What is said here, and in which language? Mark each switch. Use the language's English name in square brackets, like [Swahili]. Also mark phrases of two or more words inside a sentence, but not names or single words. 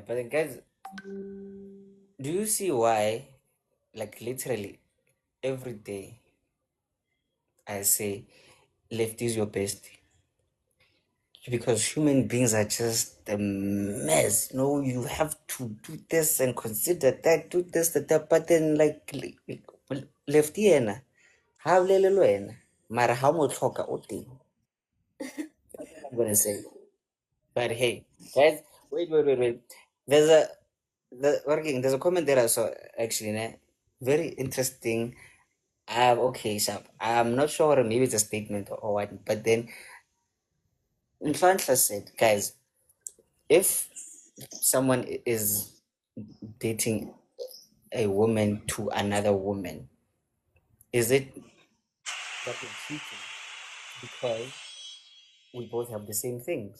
[English] But then, guys, do you see why, like literally, every day I say, left is your best? Because human beings are just a mess. You have to do this and consider that, do this, that. But then, like, left [Tswana] yena, how lelelo yena, mara how mo tlhoka o teng. [English] That's what I'm gonna say. But hey, guys, wait. There's a there's a comment there I saw actually, ne? Very interesting. Okay, Shab. I'm not sure, maybe it's a statement or what, but then Infantla said, guys, if someone is dating a woman to another woman, is it that we're cheating because we both have the same things?